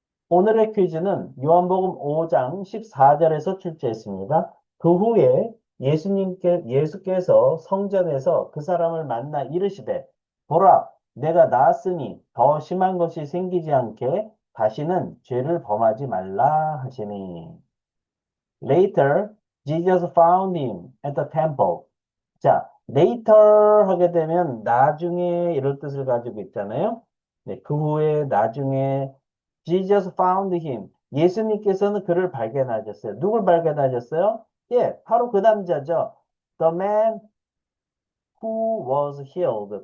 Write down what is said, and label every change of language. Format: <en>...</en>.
<ko>오늘의 퀴즈는 요한복음 5장 14절에서 출제했습니다. 그 후에 예수께서 성전에서 그 사람을 만나 이르시되, 보라, 내가 나았으니 더 심한 것이 생기지 않게 다시는 죄를 범하지 말라 하시니.</ko> <en>Later, Jesus found him at the temple.</en> <ko>자, later 하게 되면 나중에 이런 뜻을 가지고 있잖아요. 네, 그 후에 나중에</ko> <en>Jesus found him.</en> <ko>예수님께서는 그를 발견하셨어요. 누굴 발견하셨어요? 예, 바로 그 남자죠.</ko> <en>The man who was healed.</en>